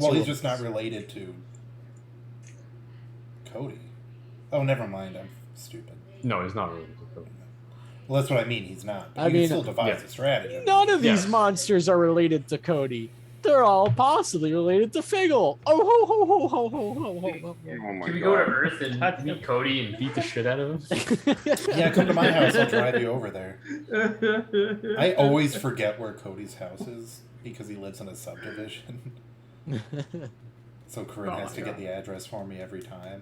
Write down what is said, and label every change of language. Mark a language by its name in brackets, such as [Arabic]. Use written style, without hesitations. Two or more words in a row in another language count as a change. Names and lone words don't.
[English] Well, he's will just miss. not related to Cody. Oh, never mind. I'm stupid. No, he's not really. Well, that's what I mean. He's not. But I you can mean, still devise yeah. a strategy. None of these Yes. monsters are related to Cody. They're all possibly related to Figgle. Oh ho ho ho ho ho ho ho. Oh my Can we go to god. Earth and meet Cody and beat the shit out of him? Yeah, come to my house. I'll drive you over there. I always forget where Cody's house is because he lives in a subdivision. So Corinne Oh has my to get God. the address for me every time.